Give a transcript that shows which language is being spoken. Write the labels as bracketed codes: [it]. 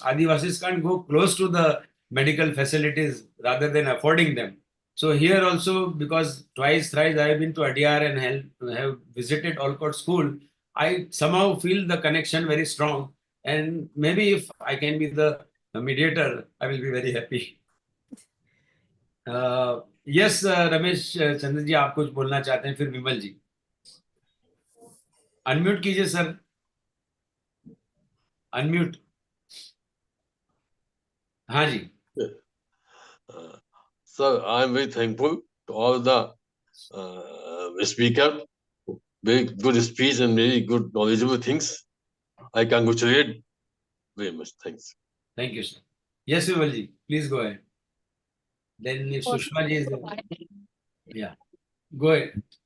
[en] Adivasis can't go close to the medical facilities rather than affording them. So here also, because twice, thrice I have been to Adyar and have visited Olcott School, I somehow feel the connection very strong. And maybe if I can be the mediator, I will be very happy. [hi] Yes Ramesh Chandra ji, आप कुछ बोलना चाहते हैं, फिर विमल जी unmute कीजिए sir, unmute. हाँ जी। [en] Sir, I am very thankful to all the speaker. Very good speech and very good knowledgeable things. I congratulate very much. Thanks. Thank you, sir. Yes, Vimal ji, please go ahead. Then if Sushma ji is there, yeah, go ahead.